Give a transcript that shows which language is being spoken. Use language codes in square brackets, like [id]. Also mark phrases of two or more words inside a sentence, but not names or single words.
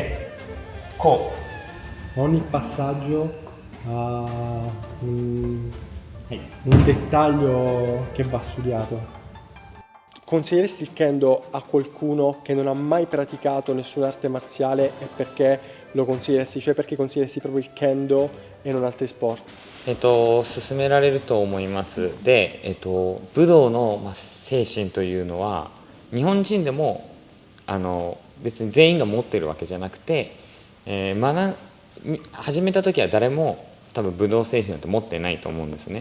[it] Ogni passaggio ha un dettaglio che va studiato. Consiglieresti il kendo a qualcuno che non ha mai praticato nessuna arte marziale e perché lo consiglieresti? Cioè perché consiglieresti proprio il kendo e non altri sport? [ja] 勧められると思います。で、武道の精神というのは日本人でも別に全員が持ってるわけじゃなくて、始めた時は誰も多分武道精神なんて持ってないと思うんですね。